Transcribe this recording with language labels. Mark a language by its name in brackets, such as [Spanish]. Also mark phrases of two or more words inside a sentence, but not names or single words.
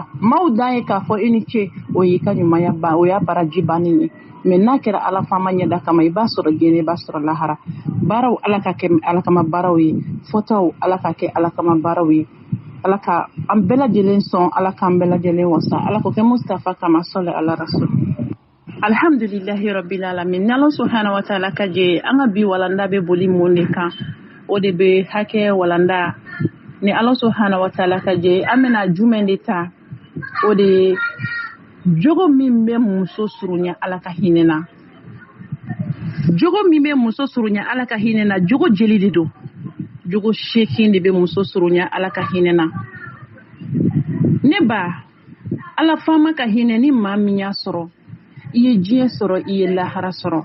[Bambara] Maaw dan ye k'a fɔ i ni ce o y'i ka ɲumanya ban o y'a baraji bannen ye. Mais n'a kɛra Ala fama ɲɛda kama i b'a sɔrɔ diɲɛ i b'a sɔrɔ lahara. Baaraw Ala ka kɛ Ala kama baaraw ye. Fɔtaw Ala ka kɛ Ala kama baaraw ye. Ala ka an bɛɛ lajɛlen sɔn, Ala k'an bɛɛ lajɛlen wasa, Ala ko kɛ Mustafa kama [Arabic] صل على الرسول. الحمد لله رب العالمين. [Bambara] Ni [Arabic] الله سبحانه وتعالى [Bambara] ka jɛ an ka bi walanda bɛ boli mun de kan, o de bɛ hakɛ walanda. Ni [Arabic] الله سبحانه وتعالى [Bambara] ka jɛ an bɛna jumɛn de ta, o de ye jogo min bɛ muso surunya Ala ka hinɛ na. Jogo min bɛ muso surunya Ala ka hinɛ na, jogo jeli de don. Jogo 8 de bɛ muso surunya Ala ka hinɛ na. Ne ba, Ala fama ka hinɛ ni maa min y'a sɔrɔ, i ye diɲɛ sɔrɔ, i ye lahara sɔrɔ.